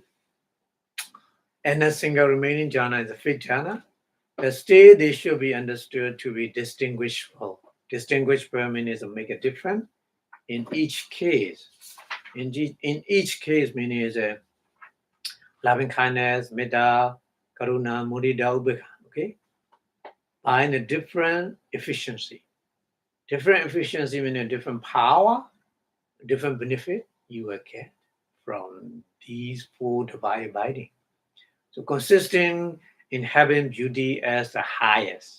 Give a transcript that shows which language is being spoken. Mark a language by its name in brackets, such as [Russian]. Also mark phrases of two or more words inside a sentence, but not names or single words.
[English] And a single remaining jhana is a fifth jhana. The state they should be understood to be distinguishable. Distinguishable means to make a difference in each case. In each case meaning is a loving kindness, [Pali] metta, karuna, mudita, ubekha. [English] Okay? In a different efficiency. Different efficiency meaning a different power, different benefit you will get from these four divine abiding. So consisting in having beauty as the highest.